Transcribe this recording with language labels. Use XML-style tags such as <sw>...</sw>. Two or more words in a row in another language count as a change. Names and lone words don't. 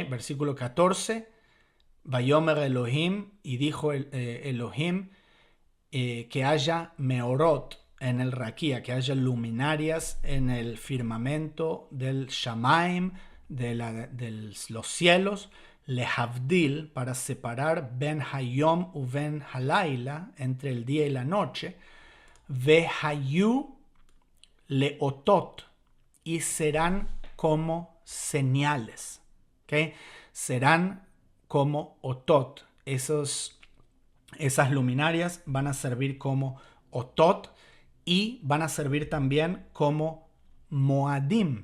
<es>Versículo 14,</es> <he>ויאמר אלוהים,</he> <es>y dijo Elohim, que haya meorot en el raquía, que haya luminarias en el firmamento del Shamaim, de los cielos, lehavdil, para separar</es> <he>בין היום ו בין הלילה,</he> <es>entre el día y la noche,</es> <he>והיו לאותות,</he> <es>y serán como señales. ¿Okay? Serán como otot. Esas luminarias van a servir como otot y van a servir también como moadim.</es>